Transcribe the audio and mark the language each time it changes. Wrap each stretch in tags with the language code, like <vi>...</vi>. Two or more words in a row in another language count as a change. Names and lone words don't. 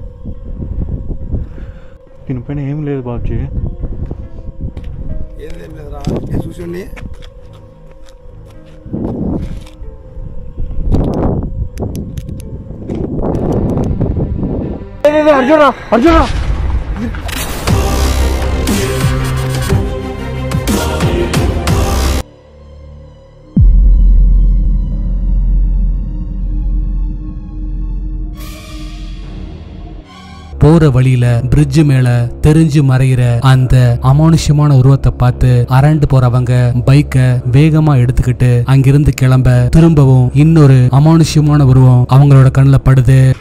<te>దీనిపైన ఏం లేదు బాబుజీ, ఏం లేదురా, చూసి అర్జునా అర్జునా</te> <ta>போற வழியில பிரிட்ஜ் மேல தெரிஞ்சு மறைகிற அந்த அமானுஷ்யமான உருவத்தை பார்த்து அரண்டு போறவங்க பைக்கை வேகமா எடுத்துக்கிட்டு அங்கிருந்து கிளம்ப திரும்பவும் இன்னொரு அமானுஷ்யமான உருவம் அவங்களோட கண்ணுல படுது.</ta>